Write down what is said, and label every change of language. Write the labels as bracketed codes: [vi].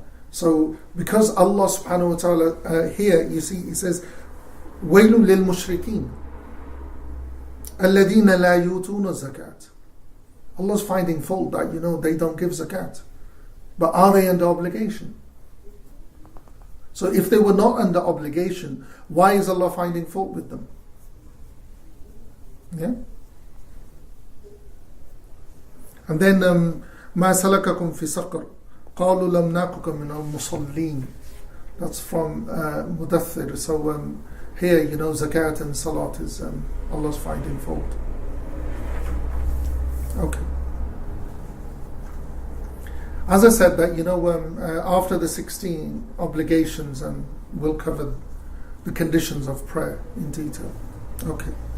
[en] So, because Allah subhanahu wa ta'ala here, you see, He says, [ar] وَيْلٌ لِلْمُشْرِكِينَ الَّذِينَ لَا يُؤْتُونَ الزَّكَاةَ. [en] Allah's finding fault that, they don't give zakat. But are they under obligation? So if they were not under obligation, why is Allah finding fault with them? Yeah? And then [ar] مَا سَلَكَكُمْ فِي سَقَرٍ قَالُوا لَمْ نَاكُكَ مِنَ الْمُصَلِّينَ. [en] That's from Mudaththir. So here, zakat and salat is Allah's finding fault. Okay. As I said, that after the 16 obligations, and we'll cover the conditions of prayer in detail. Okay.